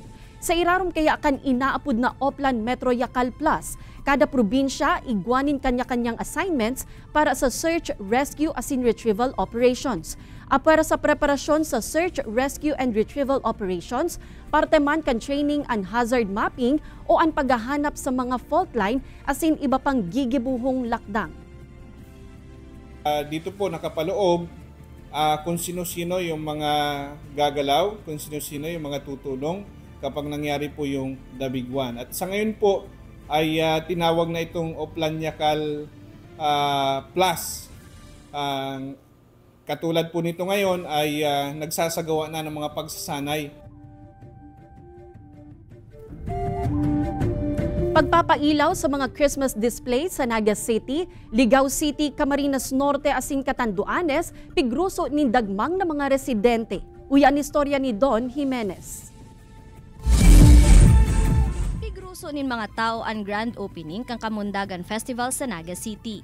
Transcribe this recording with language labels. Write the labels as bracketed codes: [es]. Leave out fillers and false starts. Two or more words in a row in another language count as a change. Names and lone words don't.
[bik] Sa irarom kaya kan inaapod na Oplan Metro Yacal Plus, kada probinsya igwanin kanya-kanyang assignments para sa [en] search, rescue [bik] asin [en] retrieval operations. [bik] Para sa preparasyon sa [en] search, rescue and retrieval operations, [bik] parte man kan [en] training and hazard mapping [bik] o ang paghahanap sa mga [en] fault line [bik] asin iba pang gigibuhong lakdang. [tl] Dito po nakapaloob kung sino-sino yung mga gagalaw, kung sino-sino yung mga tutulong kapag nangyari po yung The Big One. At sa ngayon po ay tinawag na itong Oplan Yacal Plus. Katulad po nito ngayon ay nagsasagawa na ng mga pagsasanay. [bik] Pagpapailaw sa mga [en] Christmas display [bik] sa Naga City, Ligao City, Camarines Norte asin Catanduanes, pigruso ni dagmang na mga residente. Uyan istorya ni Don Jimenez. Pigruso nin mga tao ang [en] grand opening [bik] kang Kamundagan Festival sa Naga City.